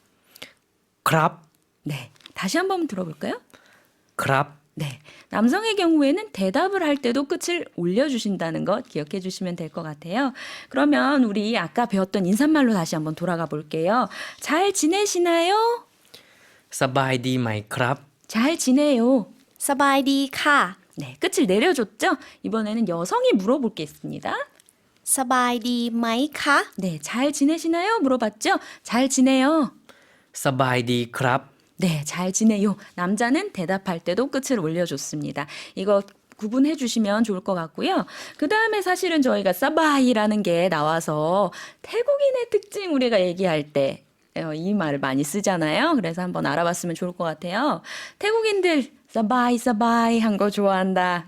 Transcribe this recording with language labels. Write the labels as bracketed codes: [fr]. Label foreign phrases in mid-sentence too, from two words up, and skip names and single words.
[ko] 크랍, 네, 다시 한번 들어볼까요? 크랍, 네, 남성의 경우에는 대답을 할 때도 끝을 올려주신다는 것 기억해 주시면 될 것 같아요. 그러면 우리 아까 배웠던 인사말로 다시 한번 돌아가 볼게요. 잘 지내시나요? [th] สบายดีไหมครับ [ko] 잘 지내요. [th] สบายดีค่ะ [ko] 네, 끝을 내려줬죠? 이번에는 여성이 물어볼 게 있습니다. [th] สบายดีไหมคะ [ko] 네, 잘 지내시나요? 물어봤죠? 잘 지내요. [th] สบายดีครับ [ko] 네, 잘 지내요. 남자는 대답할 때도 끝을 올려줬습니다. 이거 구분해 주시면 좋을 것 같고요. 그 다음에 사실은 저희가 사바이라는 게 나와서 태국인의 특징 우리가 얘기할 때 이 말을 많이 쓰잖아요. 그래서 한번 알아봤으면 좋을 것 같아요. 태국인들 [th] สบาย สบาย [ko] 한 거 좋아한다.